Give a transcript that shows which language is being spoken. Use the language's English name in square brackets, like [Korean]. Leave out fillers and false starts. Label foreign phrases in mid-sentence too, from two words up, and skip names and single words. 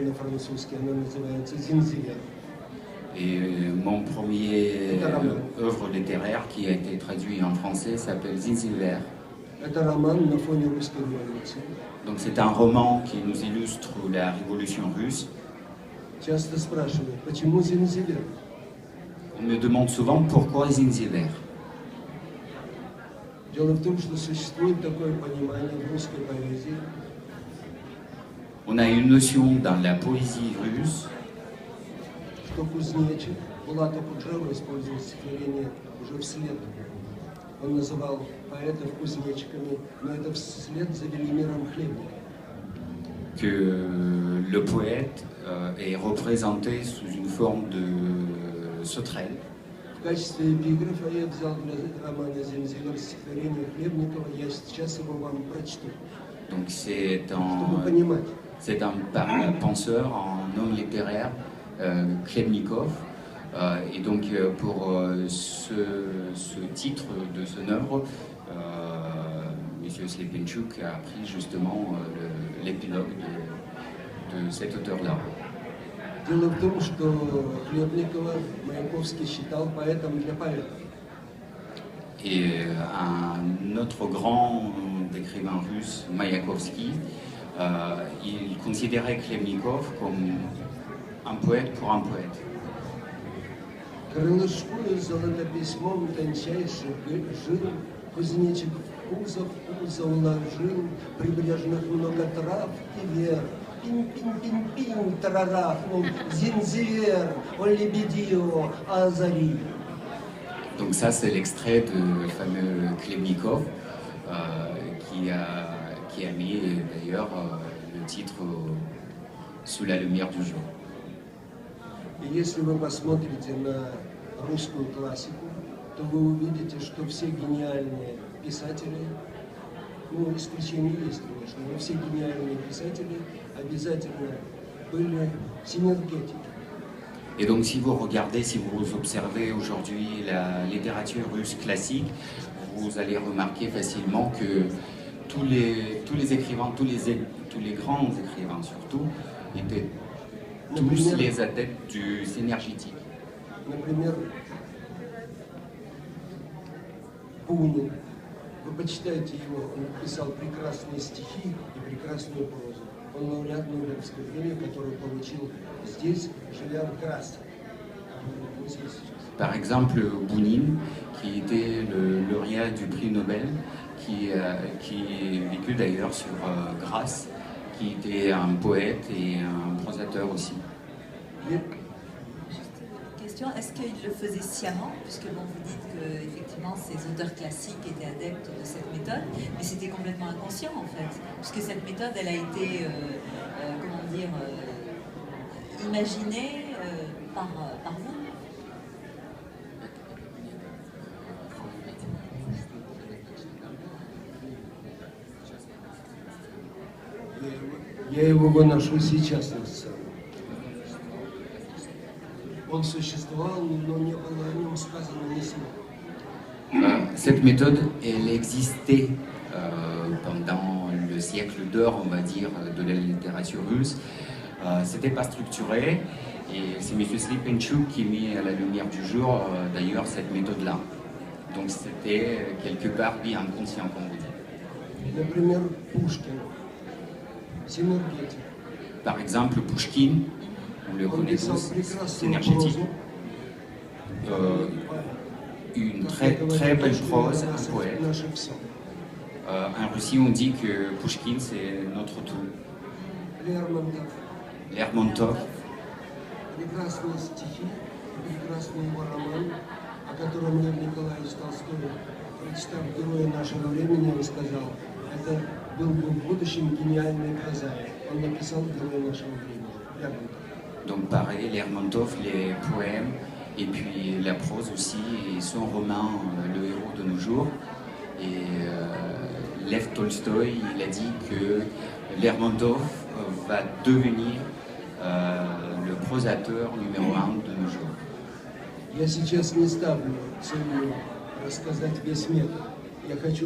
[Russian] по-французски, она называется «Зинзивер». [French] Et mon premier œuvre littéraire qui a été traduit en français s'appelle Zinziver. [Russian] Это роман на фоне русской революции. [French] Donc c'est un roman qui nous illustre la révolution russe. [Russian] Часто спрашивают, почему Зинзивер? [French] On me demande souvent pourquoi Zinziver. [Russian] Дело в том, что существует такое понимание в русской поэзии. [French] On a une notion dans la poésie russe [Russian] Что кузнечик, Булата Куджава использовал стихотворение уже вслед. Он называл поэтов кузнечиками, но это вслед за Велимиром Хлебником. [French] que le poète est représenté sous une forme de sauterelle. [Russian] В качестве эпиграфа я взял для романа «Зинзивер» стихотворение Хлебникова, я сейчас его вам прочту, [French] Donc [Russian] чтобы понимать. [French] c'est un penseur, un homme littéraire, Khlebnikov. Et donc pour ce titre de son œuvre, M. Slepenchuk a pris justement l'épilogue de cet auteur-là. [Russian] Дело в том, что Хлебникова Маяковский считал поэтом для поэтов. [French] Et un autre grand écrivain russe, Mayakovsky, il considérait Khlebnikov comme un poète pour un poète. [Russian] Крылышкую золотописьмом тончайший жил, кузнечик в пузо уложил, прибрежных много трав и вер. Пинь-пинь-пинь-пинь, тарарахнул, Зинзивер, о лебедио, азари. [French] Donc ça, c'est l'extrait du fameux Khlebnikov qui a mis d'ailleurs le titre sous la lumière du jour. [Russian] И если вы посмотрите на русскую классику, то вы увидите, что все гениальные писатели, ну, исключения есть, конечно, но все гениальные писатели обязательно были синергетики. [French] Et donc si vous regardez, si vous observez aujourd'hui la littérature russe classique, vous allez remarquer facilement que tous les écrivains, tous les grands écrivains surtout, étaient tous les adeptes du synergétique. [Russian] Например, Бунин. Вы почитайте его, он писал прекрасные стихи и прекрасную прозу. Он лауреат Нобелевской премии, которую получил здесь, живя в Граsse. [French] Par exemple, Bounine, qui était le lauréat du prix Nobel, qui est vécu d'ailleurs sur Grasse, qui était un poète et un prosateur aussi. Question, est-ce qu'il le faisait sciemment, puisque bon, vous dites que effectivement ces auteurs classiques étaient adeptes de cette méthode, mais c'était complètement inconscient en fait, puisque cette méthode elle a été, comment dire, imaginée par vous. [Russian] Я его выношу сейчас на сцену. Он существовал, но не было о нем сказано ни слова. [French] Cette méthode, elle existait pendant le siècle d'or, on va dire, de la littérature russe. C'était pas structuré, et c'est M. Slepenchuk qui met à la lumière du jour, d'ailleurs, cette méthode-là. Donc c'était quelque part bien inconscient, comme vous dites. [Russian] Например, Пушкин. Синергетик. [French] Par exemple, Pushkin, on le connaît tous, c'est énergétique. Une très belle prose, un poète. En Russie, on dit que Pushkin, c'est notre tout. Lermontov. [Russian] Прекрасные стихи, прекрасный его роман, о котором Лев Николаевич Толстой, прочитав «Героя нашего времени», он сказал, это был бы в будущем гениальный прозаик. Он написал «Героя нашего времени». Лермонтов. [French] Donc pareil, Lermontov, les poèmes, et puis la prose aussi, et son roman, Le héros de nos jours. Et Lev Tolstoï, il a dit que Lermontov va devenir le prosateur numéro 1 de nos jours. [Russian] Я сейчас не ставлю целью рассказать весь метод. Я хочу